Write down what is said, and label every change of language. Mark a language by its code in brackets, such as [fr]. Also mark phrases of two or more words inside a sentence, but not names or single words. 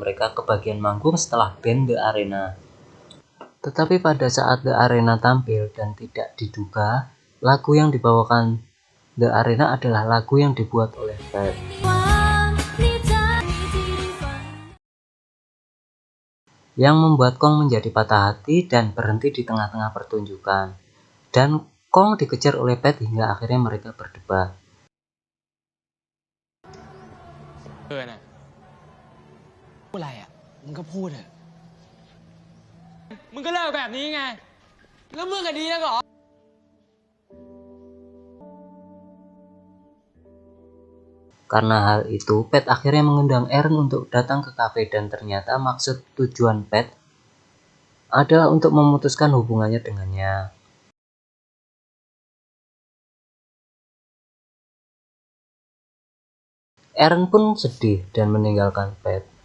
[id] Mereka kebagian manggung setelah band The Arena. Tetapi pada saat The Arena tampil dan tidak diduga, lagu yang dibawakan The Arena adalah lagu yang dibuat oleh Pat. Yang membuat Kong menjadi patah hati dan berhenti di tengah-tengah pertunjukan. Dan Kong dikejar oleh Pat hingga akhirnya mereka berdebat. [th] น่ะ พูดอะไรอ่ะมึงก็พูดเถอะ มึงก็เลิกแบบนี้ไง แล้วมึงก็ดีแล้วเหรอ [id] Karena hal itu, Pat akhirnya mengundang Eren untuk datang ke kafe dan ternyata maksud tujuan Pat adalah untuk memutuskan hubungannya dengannya. Eren pun sedih dan meninggalkan Pat.